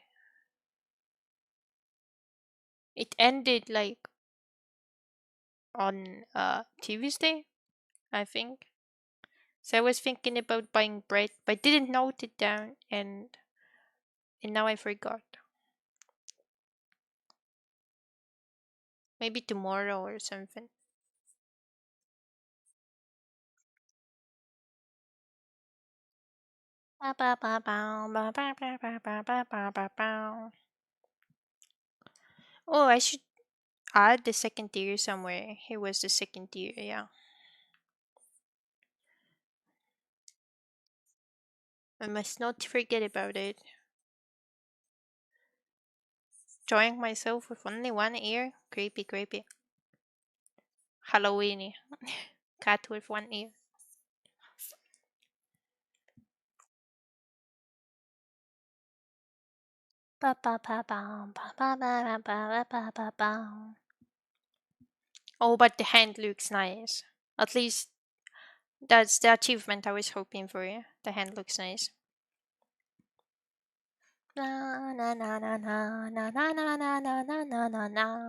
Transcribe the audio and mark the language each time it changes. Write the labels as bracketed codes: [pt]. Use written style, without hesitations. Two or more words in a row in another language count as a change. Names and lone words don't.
[en] It ended like on Tuesday, I think. So I was thinking about buying bread, but I didn't note it down, and now I forgot. Maybe tomorrow or something. Ba ba ba bow, ba ba ba ba ba ba ba ba bow. Oh, I should add the second tier somewhere. Here was the second tier, yeah. I must not forget about it. Drawing myself with only one ear? Creepy, creepy. Halloweeny. Cat with one ear. Ba ba ba bow, ba ba ba ba ba ba ba ba bow. Oh, but the hand looks nice. At least that's the achievement I was hoping for. Yeah? The hand looks nice. Na na na na na na na na na na na na na na.